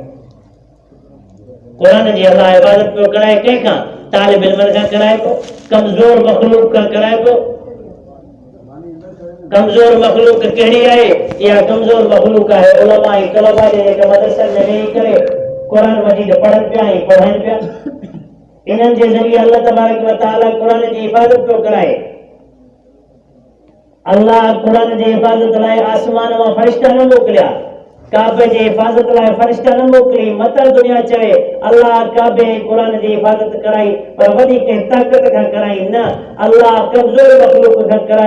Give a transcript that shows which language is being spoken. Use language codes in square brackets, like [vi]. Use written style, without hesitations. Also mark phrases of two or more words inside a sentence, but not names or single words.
[sd] क़ुरान जी अल्लाह हिफ़ाज़त पियो कराए कंहिंखां, तालिब इल्मनि खां कराए पियो, कमज़ोर मखलूक खां कराए पियो। कमज़ोर मखलूक कहिड़ी आहे? इहा कमज़ोर मखलूक आहे उलमा ऐं तलबा जेके मदरसनि में वेही करे क़ुरान मजीद पढ़नि पिया ऐं पढ़ाइनि पिया। इन्हनि जे ज़रिए [ar] الله تبارك وتعالى [sd] क़ुरान जी हिफ़ाज़त पियो कराए। अल्लाह क़ुरान जी हिफ़ाज़त लाइ आसमान मां फरिश्ता न मोकिलिया, काबे जी हिफ़ाज़त लाइ फरिश्ता न मोकिली। मतर दुनिया चवे अल्लाह काबे क़ुरान जी हिफ़ाज़त कराई, पर वॾी कंहिं ताक़त खां कराई न, अल्लाह कमज़ोर मखलूक खां कराए।